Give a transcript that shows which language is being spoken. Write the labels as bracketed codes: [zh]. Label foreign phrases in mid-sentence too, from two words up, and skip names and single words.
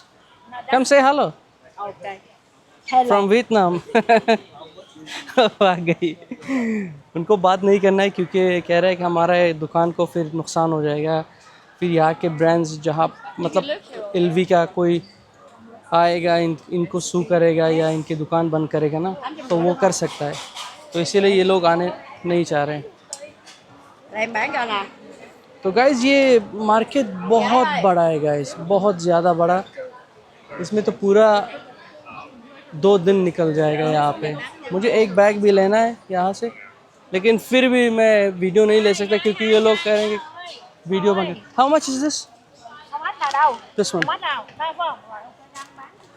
[en] Come say hello. Okay. From Vietnam. [hi] आ गई। उनको बात नहीं करना है क्योंकि कह रहे हैं कि हमारे दुकान को फिर नुकसान हो जाएगा, फिर यहाँ के ब्रांड्स जहाँ मतलब एलवी का कोई आएगा इनको सू करेगा या इनकी दुकान बंद करेगा ना, तो वो कर सकता है, तो इसीलिए ये लोग आने नहीं चाह रहे हैं। [vi] Em bán cho nè. [hi] तो गाइज़ ये मार्केट बहुत बड़ा है गाइज़, बहुत ज़्यादा बड़ा। इसमें तो पूरा 2 दिन निकल जाएगा यहाँ पे। मुझे एक बैग भी लेना है यहाँ से, लेकिन फिर भी मैं वीडियो नहीं ले सकता क्योंकि ये लोग कह रहे हैं कि वीडियो बंद। [en] How much is this? [vi] Không hết nào đâu. [en] This one? [vi] Không hết nào. Đây phải không? Rồi, ok, đang bán.